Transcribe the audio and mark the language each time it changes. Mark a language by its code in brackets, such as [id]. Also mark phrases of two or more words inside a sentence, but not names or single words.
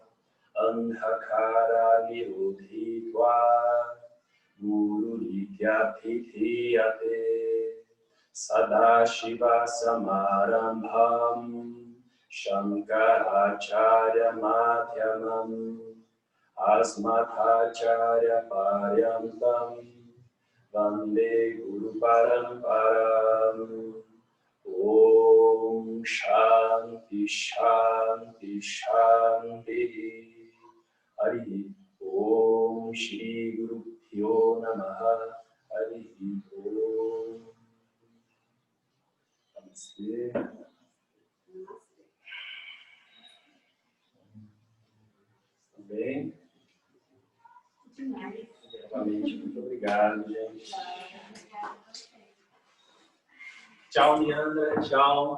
[sa] अन्धकार निरोधित्व गुरु नित्याभिधीयते सदाशिव समारम्भां शङ्कराचार्य मध्यमाम् अस्मदाचार्य पर्यन्तां वन्दे गुरु परम्पराम् ॐ शान्ति शान्ति शान्ति हरि ॐ श्री गुरुभ्यो नमः हरि ॐ. [pt] Namastê. Bem? Novamente, muito obrigado, gente. Tchau, Leandra. Tchau.